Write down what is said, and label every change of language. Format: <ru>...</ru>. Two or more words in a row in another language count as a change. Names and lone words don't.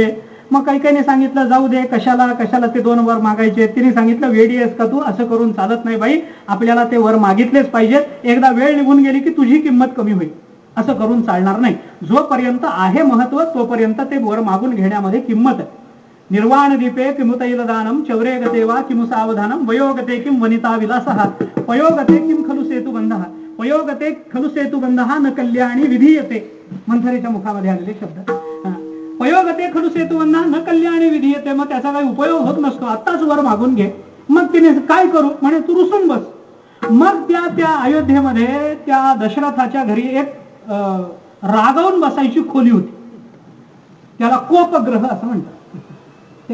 <mr>मग कैकेयीने सांगितलं जाऊ दे, कशाला ते 2 वर मागायचे. तिने सांगितलं वेडी आहेस का तू, असं करून चालत नाही बाई, आपल्याला ते वर मागितलेच पाहिजेत. एकदा वेळ निघून गेली की तुझी किंमत कमी होईल, असं करून चालणार नाही. जोपर्यंत आहे महत्व तोपर्यंत ते वर मागून घेण्यामध्ये किंमत आहे.</mr> <sa>निर्वाण दीपे किमुतैल दानम चौरे गते वा किमु सावधानम वयोगते किम वनिता विलासः पयोगते किम खलु सेतुबंधः पयोगते खलु सेतुबंधः न कल्याणी विधीयते.</sa> <mr>मंथरेच्या मुखामध्ये आलेले शब्द.</mr> <sa>पयोगते खलु सेतुबंधः न कल्याणी विधीयते.</sa> <mr>मग त्याचा काही उपयोग होत नसतो. आत्ताच वर मागून घे, मग तिने काय करू म्हणे, तू रुसून बस. मग त्या अयोध्येमध्ये त्या दशरथाच्या घरी एक रागावून बसायची खोली होती, त्याला कोपग्रह असं म्हणतात.</mr>